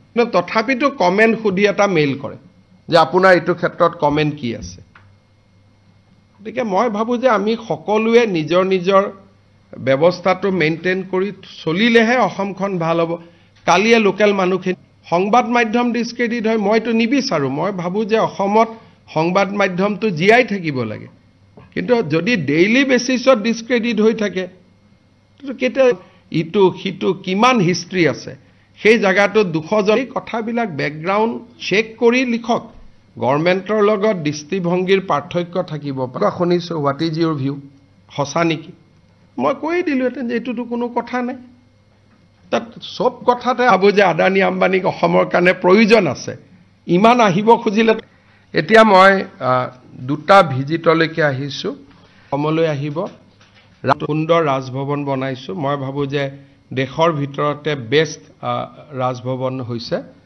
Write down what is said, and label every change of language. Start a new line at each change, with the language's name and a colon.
Assamese: কিন্তু তথাপিতো কমেণ্ট সুধি এটা মেইল কৰে যে আপোনাৰ এইটো ক্ষেত্ৰত কমেণ্ট কি আছে। গতিকে মই ভাবোঁ যে আমি সকলোৱে নিজৰ নিজৰ ব্যৱস্থাটো মেইনটেইন কৰি চলিলেহে অসমখন ভাল হ'ব। কালিয়ে লোকেল মানুহখিনি সংবাদ মাধ্যম ডিছক্ৰেডিট হয়, মইতো নিবিচাৰোঁ। মই ভাবোঁ যে অসমত সংবাদ মাধ্যমটো জীয়াই থাকিব লাগে। কিন্তু যদি ডেইলি বেচিছত ডিছক্ৰেডিট হৈ থাকে, কেতিয়া ইটো সিটো কিমান হিষ্ট্ৰী আছে, সেই জেগাটোত 200জন কথাবিলাক বেকগ্ৰাউণ্ড চেক কৰি লিখক। গভৰ্ণমেণ্টৰ লগত দৃষ্টিভংগীৰ পাৰ্থক্য থাকিব পাৰে। শুনিছোঁ,
English: What is your view?
Assamese: সঁচা নেকি? মই কৈয়ে দিলোঁহেঁতেন যে এইটোতো কোনো কথা নাই। তাত চব কথাতে ভাবোঁ যে আদানী আম্বানীক অসমৰ কাৰণে প্ৰয়োজন আছে, ইমান আহিব খুজিলে। এতিয়া মই 2টা ভিজিটলৈকে আহিছোঁ। অসমলৈ আহিব, সুন্দৰ ৰাজভৱন বনাইছোঁ। মই ভাবোঁ যে দেশৰ ভিতৰতে বেষ্ট ৰাজভৱন হৈছে।